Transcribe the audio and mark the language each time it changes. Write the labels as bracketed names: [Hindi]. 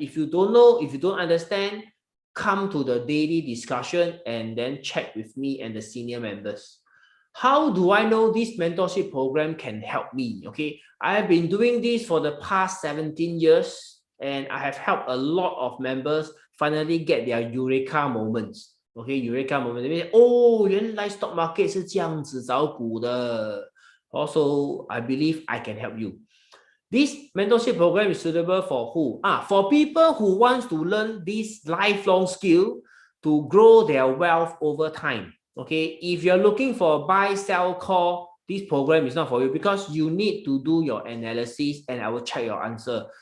[English] If you don't know, if you don't understand, come to the daily discussion and then check with me and the senior members. How do I know this mentorship program can help me? Okay, I have been doing this for the past 17 years, and I have helped a lot of members finally get their eureka moments. Okay, eureka moment. [Chinese] Oh, 原来 stock market 是这样子找股的. [English] Also, I believe I can help you. This mentorship program is suitable for who? For people who want to learn this lifelong skill to grow their wealth over time. Okay, if you're looking for buy, sell, call, this program is not for you because you need to do your analysis and I will check your answer.